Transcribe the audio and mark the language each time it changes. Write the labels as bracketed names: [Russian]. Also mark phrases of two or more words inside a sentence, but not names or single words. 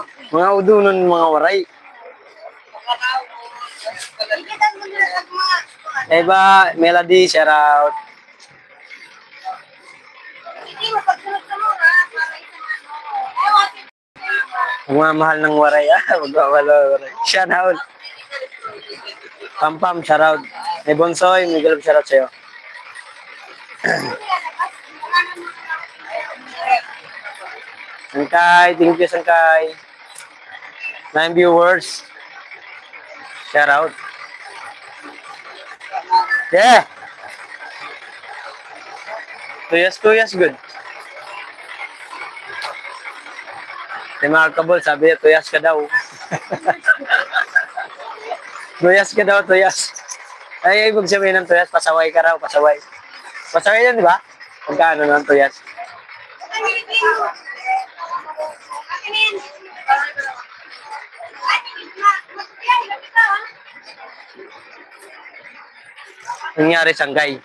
[Filipino] Mga udunon, mga waray. Eba, Melody, [English] shout out. [Filipino] Mga mahal ng waray. Magwawala waray. [English] Shout out. [Filipino] Pampam, [English] shout out. [Filipino] May Bonsoy, may galap [English] shout out [Filipino] sa'yo. Sangkay, [English] thank you [Filipino] Sangkay. 9 viewers. [English] Shout out. Yeah. 2 years good. [Filipino] Remarkable, sabi niya 2 years ka daw. 2 years ka daw, 2 years. Ay, ibig sabihin ng 2 years, pasaway ka raw, pasaway. Pasaway yan, di ba? Pagkaano ng 2 years? Nangyari Sangkay.